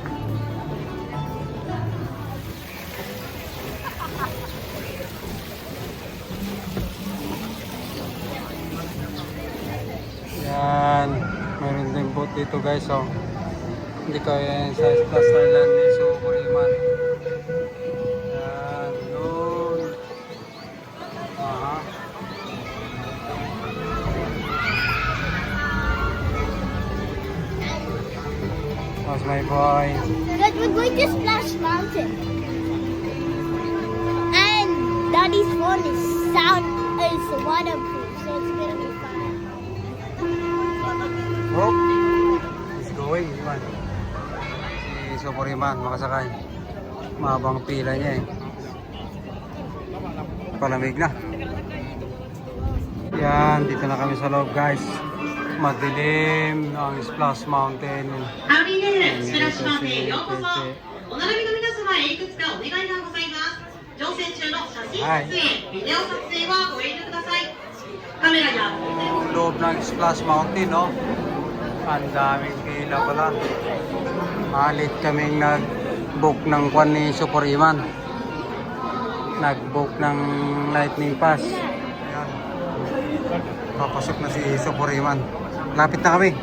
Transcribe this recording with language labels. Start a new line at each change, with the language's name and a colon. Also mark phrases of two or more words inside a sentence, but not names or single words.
Filipino: Yan. Meron din boat dito guys oh. Hindi kaya sa Splash Island ni Super Iman. Yan. Yun. Aha.
English: That's my boy. But we're going to Splash Mountain. And Daddy's phone is waterproof, so it's gonna be fine. Oh, he's going. Iman.
Filipino: Si Super Iman, makasakay. Mahabang pila niya eh. Palamig na. Yan, dito na kami sa loob guys. Madilim ang Splash Mountain.
Japanese: ハッピーデースプラッシュマウンテンへようこそ。お並びの皆様へいくつかお願いがございます。乗船中の写真撮影、ビデオ撮影はご遠慮ください。カメラや
Filipino: Loob ng Splash Mountain, no? Ang daming pila pala. Malit kaming nag-book ng kwan ni Super Iman. Nag-book ng Lightning Pass. Ayan. Papasok na si Super Iman. Lapit na kami.